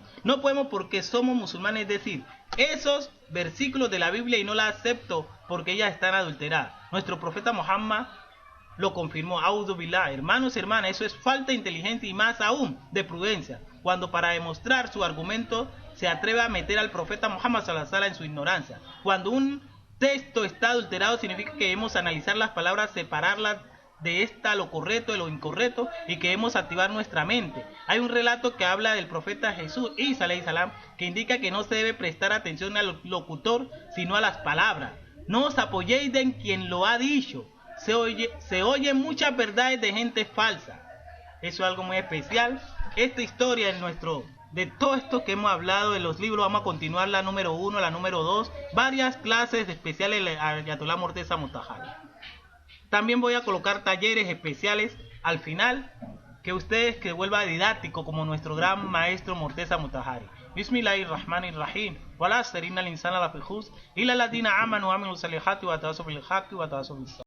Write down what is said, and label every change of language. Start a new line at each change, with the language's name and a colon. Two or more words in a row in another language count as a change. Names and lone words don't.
Spanish: No podemos, porque somos musulmanes, decir esos versículos de la Biblia y no la acepto porque ellas están adulteradas. Nuestro profeta Muhammad lo confirmó. Auzubillah. Hermanos y hermanas, eso es falta de inteligencia y más aún de prudencia, cuando para demostrar su argumento se atreve a meter al profeta Muhammad
Arabic: صلى الله عليه وسلم
Spanish: en su ignorancia. Cuando un texto está adulterado significa que debemos analizar las palabras, separarlas de esta lo correcto de lo incorrecto y que debemos activar nuestra mente. Hay un relato que habla del profeta Jesús,
Arabic: عيسى عليه السلام,
Spanish: que indica que no se debe prestar atención al locutor sino a las palabras. No os apoyéis en quien lo ha dicho. Se oyen muchas verdades de gente falsa. Eso es algo muy especial. Esta historia de todo esto que hemos hablado de los libros, vamos a continuar la número 1, la número 2, varias clases especiales de Ayatollah Morteza Motahari. También voy a colocar talleres especiales al final, que ustedes que vuelva didáctico como nuestro gran maestro Morteza Motahari.
Arabic: بسم الله الرحمن الرحيم. والعصر إن الإنسان لفي خسر إلا الذين آمنوا وعملوا الصالحات وتواصوا بالحق وتواصوا بالصبر.